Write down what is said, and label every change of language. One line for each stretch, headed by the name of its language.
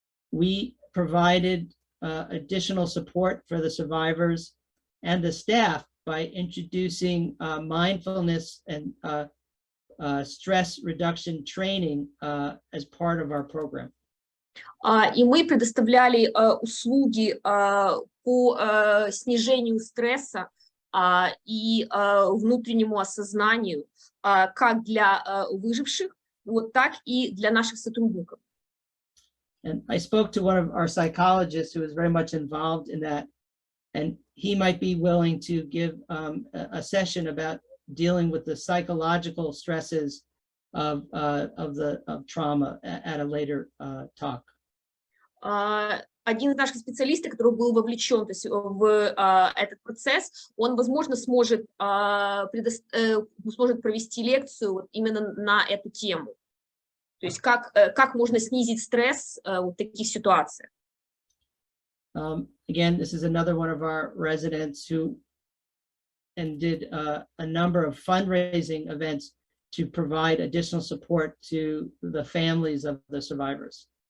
English: We provided additional support for the survivors and the staff by introducing mindfulness and stress reduction training as part of our program.
Russian: И мы предоставляли услуги по снижению стресса и внутреннему осознанию как для выживших, вот так и для наших сотрудников.
English: And I spoke to one of our psychologists who is very much involved in that, and he might be willing to give a session about dealing with the psychological stresses of trauma at a later talk.
Russian: Один из наших специалистов, который был вовлечен, то есть, в этот процесс, он, возможно, сможет провести лекцию вот именно на эту тему. То есть как можно снизить стресс в таких ситуациях.
English: Again, this is another one of our residents who did a number of fundraising events to provide additional support to the families of the survivors.